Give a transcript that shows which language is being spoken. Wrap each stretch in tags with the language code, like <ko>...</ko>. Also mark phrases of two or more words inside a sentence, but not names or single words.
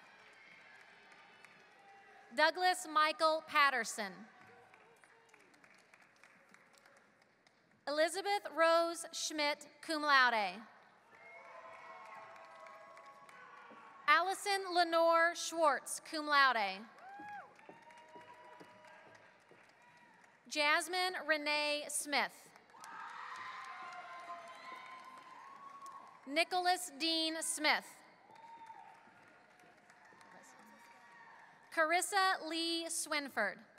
<en>Douglas Michael Patterson. Elizabeth Rose Schmidt,</en> <la>cum laude.</la> <en>Allison Lenore Schwartz,</en> <la>cum laude.</la> <en>Jasmine Renee Smith. Nicholas Dean Smith. Carissa Lee Swinford.</en>